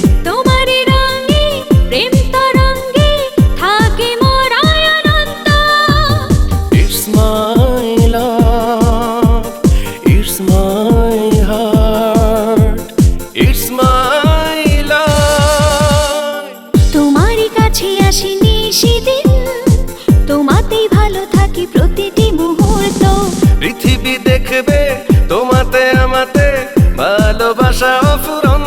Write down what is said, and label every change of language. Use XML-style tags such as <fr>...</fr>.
<bn>তোমারই রঙে প্রেম তরঙ্গে থাকে মোর আনন্দ।</bn> <en>It's my love, it's my heart, it's my life.</en> <bn>তোমারই কাছে আসিনি সেদিন, তোমাতেই ভালো থাকি প্রতিটি মুহূর্ত। পৃথিবী দেখবে তোমাতে আমাতে ভালোবাসা অফুরন্ত।</bn>